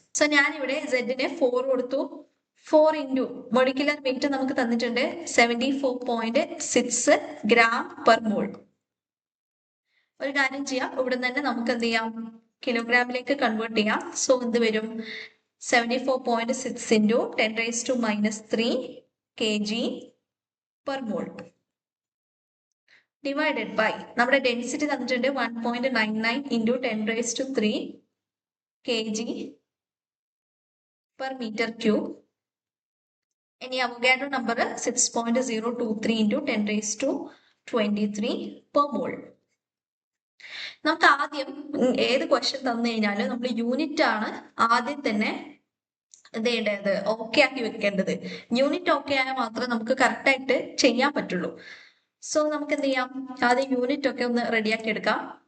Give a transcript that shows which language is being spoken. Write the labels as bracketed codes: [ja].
[ml] So ഞാൻ ഇവിടെ സെഡിനെ 4 കൊടുത്തു. 4 into മൊളിക്കുലർ വെയിറ്റ് നമുക്ക് തന്നിട്ടുണ്ട് 74.6 ഗ്രാം പെർ മോൾ. ഒരു കാര്യം ചെയ്യാം, ഇവിടെ തന്നെ നമുക്ക് എന്ത് ചെയ്യാം? കിലോഗ്രാമിലേക്ക് കൺവേർട്ട് ചെയ്യാം. സോ എന്ത് വരും? [en] 74.6 into 10 raised to minus 3 kg per mole divided by [ml] നമ്മുടെ ഡെൻസിറ്റി തന്നിട്ടുണ്ട് [en] 1.99 into 10 raised to 3 kg per meter cube. ഇനി Avogadro number 6.023 into 10 raised to 23 per mole. [ml] നമുക്ക് ആദ്യം ഏത് ക്വസ്റ്റ്യൻ തന്നു കഴിഞ്ഞാലും നമ്മൾ യൂണിറ്റ് ആണ് ആദ്യം തന്നെ ഇത് ഓക്കെ ആക്കി വെക്കേണ്ടത്. യൂണിറ്റ് ഓക്കെ ആയാൽ മാത്രമേ നമുക്ക് കറക്റ്റ് ആയിട്ട് ചെയ്യാൻ പറ്റുള്ളൂ. സോ നമുക്ക് എന്ത് ചെയ്യാം, ആദ്യം യൂണിറ്റ് ഒക്കെ ഒന്ന് റെഡിയാക്കി എടുക്കാം.